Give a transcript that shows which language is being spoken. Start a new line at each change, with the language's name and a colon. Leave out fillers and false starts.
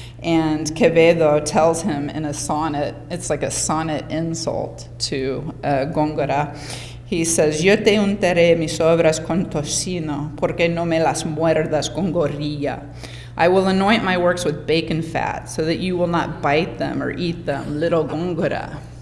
English: And Quevedo tells him in a sonnet, it's like a sonnet insult to Góngora. He says,
Spanish: Yo te untaré mis obras con tocino, porque no me las muerdas con gorilla.
English: I will anoint my works with bacon fat, so that you will not bite them or eat them, little Góngora.